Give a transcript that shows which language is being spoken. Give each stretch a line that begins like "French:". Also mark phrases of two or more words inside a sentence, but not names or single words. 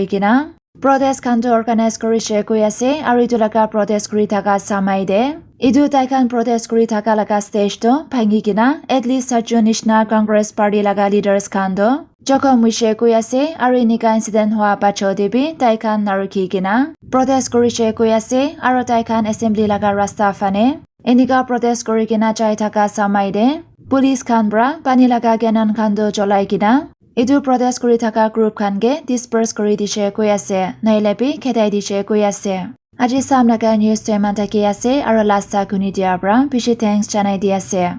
Naga Pidgin: kina protest khan to organize kori she koi ase aro idu laga protest kori thaka samai de idu tai khan protest kori thaka laga stage to bhangi kina
English: at least
Naga Pidgin: Sajjo National Congress Party laga leaders khan do joko muishe koi ase aro inika incident hua pacho debi tai khan narukhi kina protest kori she koi ase aro tai khan assembly laga rasta fane inika protest kori kina chai thaka samai de police khan bra pani laga cannon khan do cholai kina idu protest kori thaka group khan ge disperse kori dishe koi ase nailebi khetai dishe koi ase. Aji sam laga news to man taki ase aro last ta kuni dia bra bishi thanks janai di ase.